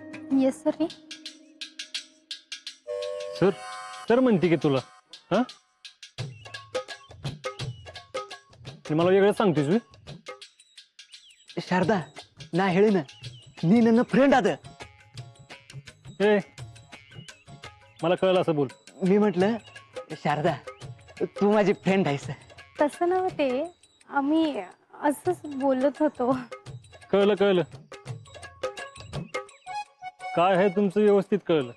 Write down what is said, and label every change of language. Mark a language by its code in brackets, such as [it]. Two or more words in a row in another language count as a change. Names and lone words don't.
[en] yes sir. [mr] सर सर म्हणते की तुला हा मला वेगळं सांगतेस मी. [kn] ಶಾರದಾ ನಾ ಹೇಳಿನ ನೀ ನನ್ನ ಫ್ರೆಂಡ್ ಆದ. [mr] ए मला कळलं असं बोल. मी म्हटलं शारदा तू माझी फ्रेंड आहेस. तसं नव्हते, आम्ही असंच बोलत होतो. कळलं कळलं काय आहे तुमचं व्यवस्थित कळलं.